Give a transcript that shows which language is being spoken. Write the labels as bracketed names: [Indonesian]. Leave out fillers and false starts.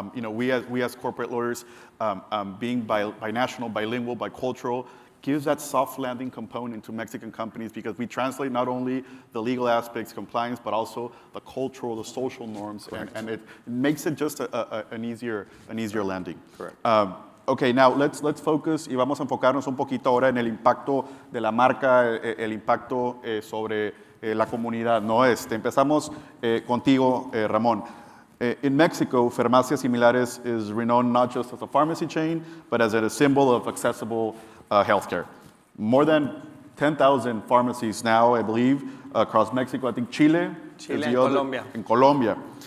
[English] We as corporate lawyers, being binational, bilingual, bicultural, gives that soft landing component to Mexican companies, because we translate not only the legal aspects, compliance, but also the cultural, the social norms, and it makes it just an easier landing. Correct. Okay, now let's focus [Spanish] y vamos a enfocarnos un poquito ahora en el impacto de la marca, el impacto sobre la comunidad, ¿no? Empezamos contigo, Ramón. [English] In Mexico, Farmacias Similares is renowned not just as a pharmacy chain, but as a symbol of accessible healthcare. More than 10,000 pharmacies now, I believe, across Mexico. I think Chile and Colombia. In Colombia.